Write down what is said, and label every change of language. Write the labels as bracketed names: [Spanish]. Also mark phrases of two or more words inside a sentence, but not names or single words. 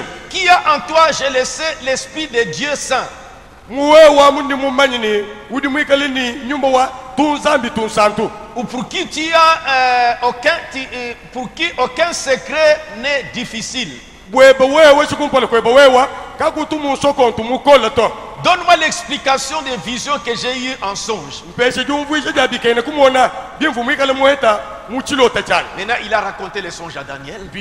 [French] Qui a en toi, j'ai laissé l'esprit de Dieu saint. [Luba-Lulua] muwe wa mundi mumanyini udi mwikali ni nyumba wa tunzambi tunsantu [French] ou pour qui pour qui aucun secret n'est difficile. Donne-moi l'explication des visions que j'ai eues en songe. Maintenant, il a raconté les songes à Daniel.